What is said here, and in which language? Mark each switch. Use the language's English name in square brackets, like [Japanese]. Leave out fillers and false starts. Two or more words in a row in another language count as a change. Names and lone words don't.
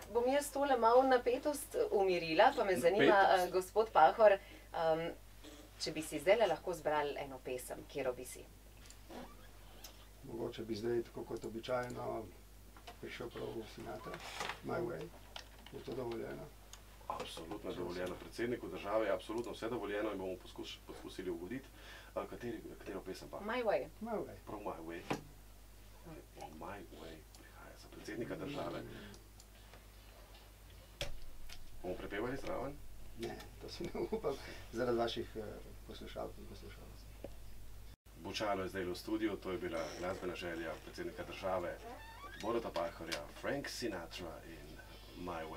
[Slovenian] Zdaj bom jaz tole malo napetost umirila, pa me zanima, gospod Pahor, če bi si zdajle lahko zbrali eno pesem, katero bi si? Mogoče bi zdaj, tako kot običajno, prišel prav v Sinatra, My Way. Je to dovoljeno? Absolutno je dovoljeno. Predsedniku države je absolutno vse dovoljeno in bomo poskusili ugoditi. Katero pesem pa? My Way. My Way. Prav My Way. My Way prihaja za predsednika države. Bomo prepevali zraven? Ne, to si ne upam, zaradi vaših poslušalcev in poslušalcev. Bučalo je zdaj v studiu, to je bila glasbena želja predsednika države Boruta Pahorja, Frank Sinatra in My Way.